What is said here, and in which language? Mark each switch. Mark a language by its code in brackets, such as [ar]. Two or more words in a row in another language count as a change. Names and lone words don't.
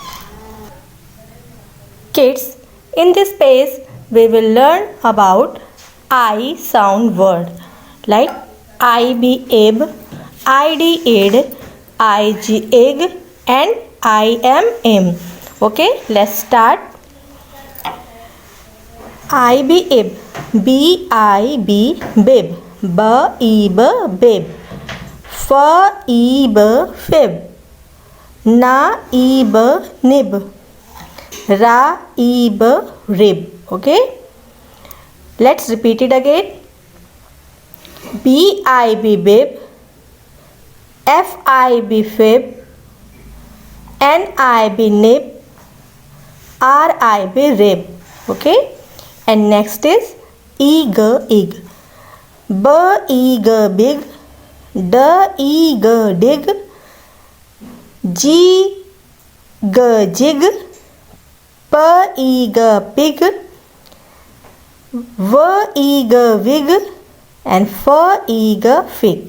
[en] Kids, in this page we will learn about I sound word like I be ib, id id, ig ig, and I am im. Okay, let's start. I be ib, b I b bib, b ib bib, f ib fib, na ib nib, ra ib rib. Okay, let's repeat it again. B I b bib, f I b fib, n I b nib, r I b rib. Okay, and next is ig ig, b ig big, d ig dig, g jig, p ig pig, v ig wig, and f ig fig.